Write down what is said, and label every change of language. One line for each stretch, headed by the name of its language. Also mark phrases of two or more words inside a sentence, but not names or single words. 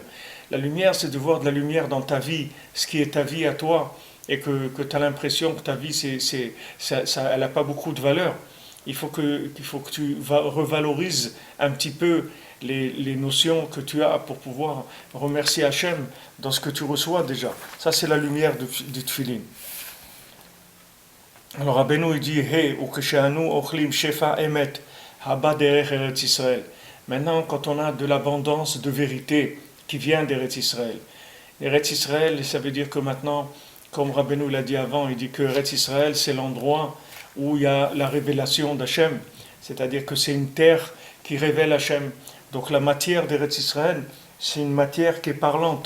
French: La lumière, c'est de voir de la lumière dans ta vie, ce qui est ta vie à toi, et que tu as l'impression que ta vie, elle n'a pas beaucoup de valeur. Il faut que tu revalorises un petit peu les notions que tu as pour pouvoir remercier Hachem dans ce que tu reçois déjà. Ça, c'est la lumière du Tfilin. Alors, Rabbeinu, il dit,
Hebrew: Hey, ukeshanu ochlim shefa emet, haba derech Eretz Israël.
French: Maintenant, quand on a de l'abondance de vérité qui vient d'Eretz Israël.
Hebrew: Eretz Israël,
French: ça veut dire que maintenant, comme Rabbeinu l'a dit avant, il dit que
Hebrew: Eretz Israël,
French: c'est l'endroit où il y a la révélation d'Hachem. C'est-à-dire que c'est une terre qui révèle Hachem. Donc la matière d'
Hebrew: Eretz Israël,
French: c'est une matière qui est parlante.